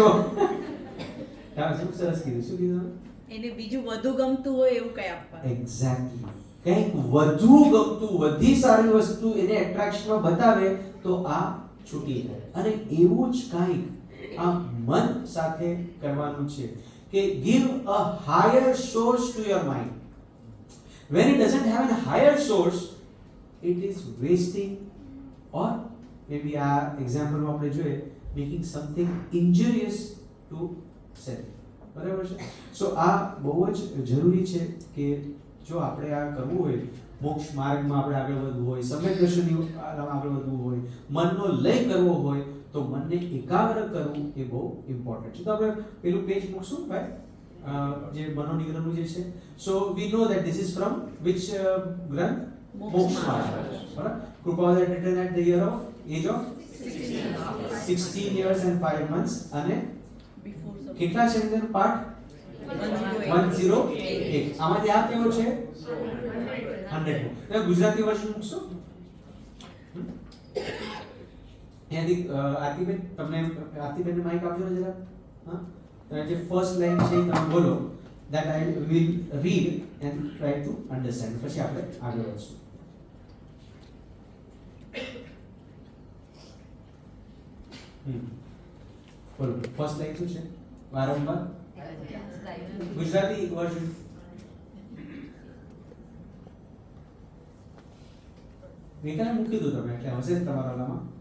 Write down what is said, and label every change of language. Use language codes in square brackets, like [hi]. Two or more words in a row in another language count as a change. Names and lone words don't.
[gu] હા, શું સરસ કીધું. શું કીધું? એને બીજું વધુ ગમતું હોય એવું કંઈ આપવાનું. એક્ઝેક્ટલી. કંઈક વધુ ગમતું, વધી સારી વસ્તુ એને એટ્રેક્શનમાં બતાવે તો આ છૂટી જાય. અને એવું જ કંઈક આ મન સાથે કરવાનું છે કે [en] give a higher source to your mind. When it doesn't have a higher source, it is wasting, or maybe [gu] આ એક્ઝામ્પલમાં આપણે જોઈએ, [en] making something injurious to self. [gu] બરાબર છે? સો આ બહુ જ જરૂરી છે કે જો આપણે આ કરવું હોય, મોક્ષ માર્ગમાં આપણે આગળ વધવું હોય, સમ્યક દર્શનની આગળ વધવું હોય, મનનો લય કરવો હોય, તો મનને એકાગ્ર કરવું એ બહુ ઇમ્પોર્ટન્ટ છે. તો આપણે પેલું પેજ મૂકશું ભાઈ, જે મનોનિગ્રહનું જે છે. [en] So we know that this is from which ગ્રંથ? [gu] મોક્ષ માર્ગ. બરાબર? [en] કૃપા had written at the age of 16 years and 5 months. [gu] અને કેટલા છે અંદર પાઠ? 108. આમાંથી આ કેવો છે? 100. તો ગુજરાતી વર્ઝન મૂકશો? અહીંયાથી આરતીબેન, તમને આરતીબેનને માઇક આપજો ને જરા. હા, તો જે [en] first line [gu] છે તમે બોલો, [en] that I will read and try to understand. [gu] પછી આપણે આગળ વધશું. બોલો, [en] first line [gu] શું છે? વારંવાર ગુજરાતી વર્ઝન. મેં મૂકી દો તમે, એટલે હશે તમારા ઓલામાં.